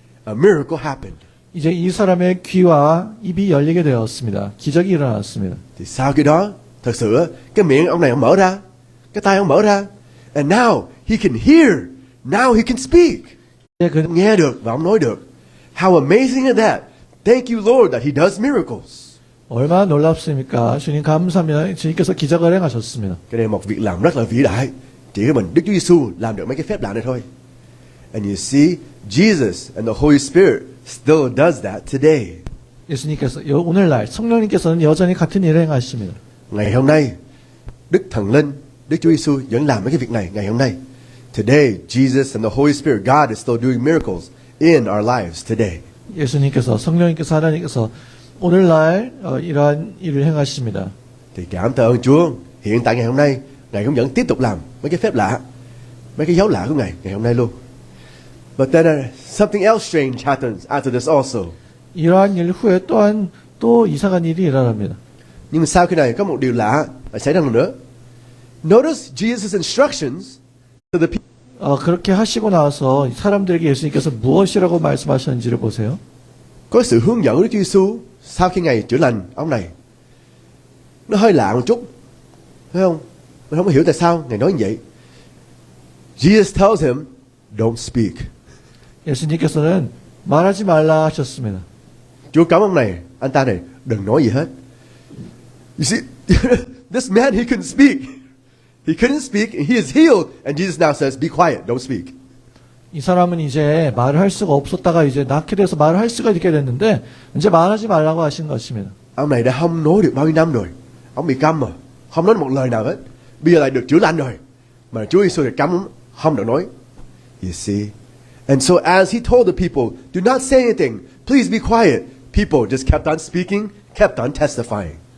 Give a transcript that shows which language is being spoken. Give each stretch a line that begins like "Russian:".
English: A miracle happened.
Korean: 이제 이 사람의 귀와 입이 열리게 되었습니다. 기적이 일어났습니다.
Vietnamese: Thì sau cái đó, thật sự cái miệng ông này ông mở ra, cái tai ông mở ra,
English: and now he can hear, now he can speak.
Vietnamese: Ông nghe được và ông nói được.
English: How amazing is that? Thank you, Lord, that he does miracles.
Korean: 얼마나 놀랍습니까? 주님 감사합니다. 주님께서 기적을 행하셨습니다.
Vietnamese: Cái này là một việc làm rất là vĩ đại. Chỉ có mình Đức Chúa Giêsu làm được mấy cái phép lạ này thôi.
English: And you see, Jesus and the Holy Spirit still does that today.
Korean: 예수님께서 오늘날 성령님께서는 여전히 같은 일을 행하십니다.
Vietnamese: Ngày hôm nay, Đức Thần Linh, Đức Chúa Giêsu vẫn làm mấy cái việc này ngày hôm nay.
English: Today, Jesus and the Holy Spirit, God is still doing miracles in our lives today.
Korean: 예수님께서 성령님께서 하나님께서 오늘날 이러한 일을 행하십니다.
Vietnamese: Thì cảm tạ ơn Chúa. Hiện tại ngày hôm nay, Ngài cũng vẫn tiếp tục làm mấy cái phép lạ, mấy cái dấu lạ của Ngài ngày hôm nay luôn.
English: But then something else strange happens after this also.
Korean: 이러한 일 후에 또한 또 이상한 일이 일어납니다.
Vietnamese: Nhưng mà sau khi này có một điều lạ xảy ra nữa.
English: Notice Jesus' instructions to the people.
Korean: 그렇게 하시고 나서 사람들에게 예수님께서 무엇이라고 말씀하셨는지를 보세요.
Vietnamese: Có sự hướng dẫn của Đức Chúa Giêsu sau khi Ngài chữa lành ông này. Nó hơi lạ một chút, phải không? Mình không hiểu tại sao Ngài nói như vậy.
English: Jesus tells him, don't speak.
Korean: 예수님께서는 말하지 말라 하셨습니다.
Vietnamese: Chúa cấm ông này, anh ta này, đừng nói gì hết.
English: You see, this man, he couldn't speak. He couldn't speak, and he is healed. And Jesus now says, be quiet, don't speak.
Korean: 이 사람은 이제 말을 할 수가 없었다가 이제 낫게 돼서 말을 할 수가 있게 됐는데 이제 말하지 말라고 하신 것입니다.
Vietnamese: Ông này đã không nói được bao nhiêu năm rồi. Ông bị câm mà, không nói được một lời nào hết. Bây giờ lại được chữa lành rồi. Mà Chúa Giêsu lại cấm ông, không được nói.
English: You see? And so as he told the people, do not say anything, please be quiet. People just kept on speaking, kept on testifying.